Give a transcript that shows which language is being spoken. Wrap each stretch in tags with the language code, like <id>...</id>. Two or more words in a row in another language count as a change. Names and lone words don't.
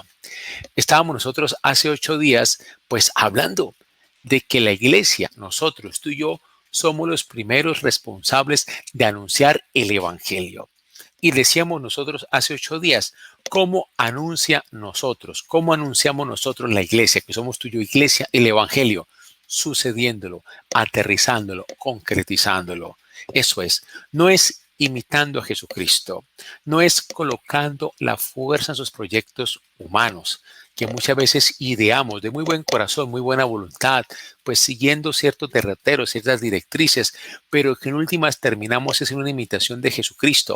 <es>Estábamos nosotros hace 8 días pues hablando de que la iglesia, nosotros, tú y yo, somos los primeros responsables de anunciar el evangelio. Y decíamos nosotros hace 8 días, ¿cómo anunciamos nosotros la iglesia, que somos tú y yo, iglesia, el evangelio? Sucediéndolo, aterrizándolo, concretizándolo. Eso es, no es imitando a Jesucristo, no es colocando la fuerza en sus proyectos humanos, que muchas veces ideamos de muy buen corazón, muy buena voluntad, pues siguiendo ciertos derroteros, ciertas directrices, pero que en últimas terminamos es en una imitación de Jesucristo.</es>